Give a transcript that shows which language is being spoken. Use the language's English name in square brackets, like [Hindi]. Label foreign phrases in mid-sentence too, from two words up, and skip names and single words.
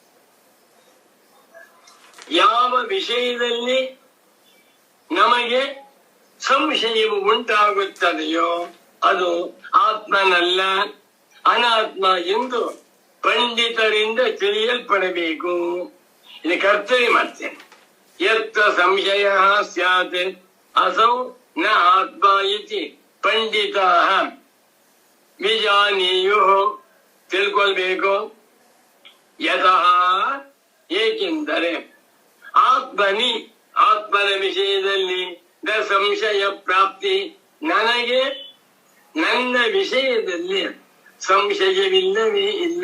[Kannada] ಯಾವ ವಿಷಯದಲ್ಲಿ ನಮಗೆ ಸಂಶಯವು ಉಂಟಾಗುತ್ತದೆಯೋ ಅದು ಆತ್ಮನಲ್ಲ, ಅನಾತ್ಮ ಎಂದು ಪಂಡಿತರಿಂದ ತಿಳಿಯಲ್ಪಡಬೇಕು. ಇದು ಕರ್ತವ್ಯ ಮಾಡ್ತೇನೆ. [Sanskrit] ಯತ್ತ ಸಂಶಯ ಸ್ಯಾತ್ ಅಸೌ ನ ಆತ್ಮ ಇತಿ ಪಂಡಿತಾಃ ವಿಜಾನೀಯುಃ, ತಿಳ್ಕೊಳ್ಬೇಕು. [Kannada] ಯತಃ, ಏಕೆಂದರೆ ಆತ್ಮನ ವಿಷಯದಲ್ಲಿ [Sanskrit] ನ ಸಂಶಯ ಪ್ರಾಪ್ತಿ, [Kannada] ನನಗೆ ನನ್ನ ವಿಷಯದಲ್ಲಿ ಸಂಶಯವಿಲ್ಲವೇ ಇಲ್ಲ.